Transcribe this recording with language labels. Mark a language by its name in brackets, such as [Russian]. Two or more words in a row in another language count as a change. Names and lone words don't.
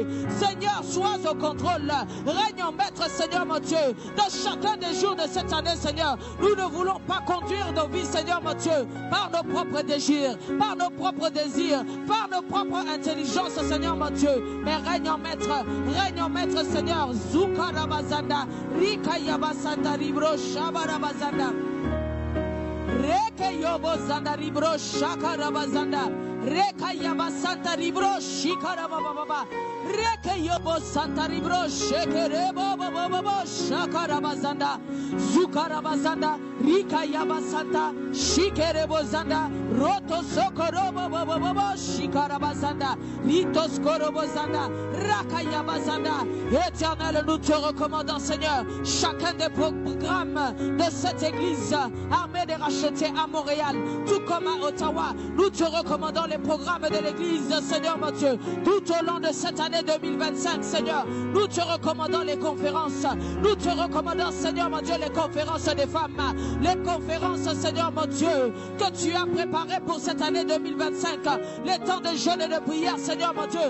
[French] Seigneur, sois au contrôle. Règne en maître, Seigneur, mon Dieu. Dans chacun des jours de cette année, Seigneur, nous ne voulons pas conduire nos vies, Seigneur, mon Dieu, par nos propres désirs, par nos propres désirs, par nos propres intelligences, Seigneur, mon Dieu. Mais règne en maître, Seigneur. Zukarabazanda, Rikayabasanda, Ribro, Shabarabazanda. Reke yobo zanda ribro shakarabazanda. Reka yaba santa ribro shikarababa. Reke yobo santa ribro shekerebo bobo shakarabazanda. Zukarabazanda. Rika yaba santa shikerebo zanda. Roto sokorobo bobo shikarabazanda. Ritos korobo zanda. Raka yaba zanda. Éternel, nous te recommandons, Seigneur, chacun des programmes de cette église armée des rachetés à Montréal, tout comme à Ottawa. Nous te recommandons les programmes de l'église, Seigneur mon Dieu, tout au long de cette année 2025, Seigneur. Nous te recommandons les conférences. Nous te recommandons, Seigneur mon Dieu, les conférences des femmes, les conférences, Seigneur mon Dieu, que tu as préparées pour cette année 2025, les temps de jeûne et de prière, Seigneur mon Dieu.